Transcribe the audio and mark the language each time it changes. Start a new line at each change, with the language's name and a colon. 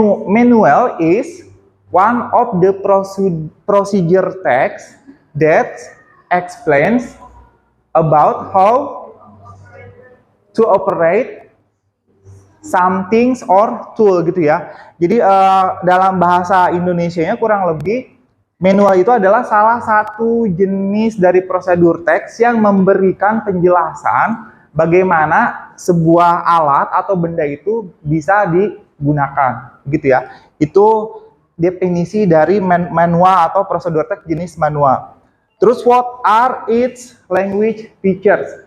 English: Manual is one of the procedure text that explains about how to operate something or tool
Indonesian: gitu ya. Jadi dalam bahasa Indonesianya kurang lebih manual itu adalah salah satu jenis dari prosedur teks yang memberikan penjelasan bagaimana sebuah alat atau benda itu bisa digunakan gitu ya. Itu definisi dari manual atau prosedur teks jenis manual. Terus
English: what are its language features?